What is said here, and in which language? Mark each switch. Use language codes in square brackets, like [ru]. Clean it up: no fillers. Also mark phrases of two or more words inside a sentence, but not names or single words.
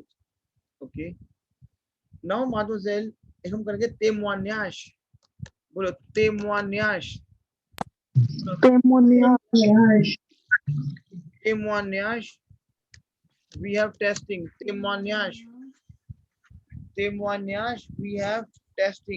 [en] Okay. Now [hi] माdemoiselle एक हम करेंगे témoignage. [fr] बोलो témoignage. Témoignage. [en] We have testing. [fr] Témoignage. Témoignage. [en] We have testing.